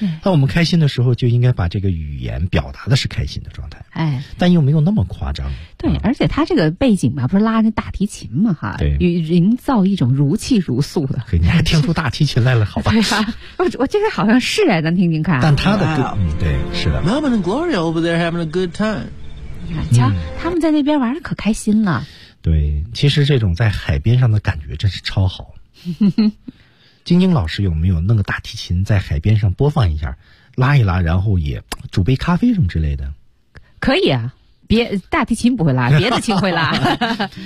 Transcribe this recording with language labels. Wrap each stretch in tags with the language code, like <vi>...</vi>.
<zh>那我们开心的时候，就应该把这个语言表达的是开心的状态。哎，但又没有那么夸张。对，而且它这个背景吧，不是拉那大提琴嘛，哈，对，营造一种如泣如诉的。嘿，你还听出大提琴来了，好吧？对啊，我这个好像是哎，咱听听看。但他的歌，嗯，对，是的。</zh> <en>Melvin and Gloria over there having a good time.</en> <zh>瞧、嗯、他们在那边玩的可开心了。对，其实这种在海边上的感觉真是超好。晶晶老师有没有那个大提琴在海边上播放一下，拉一拉，然后也煮杯咖啡什么之类的？可以啊，别大提琴不会拉，别的琴会拉。</zh>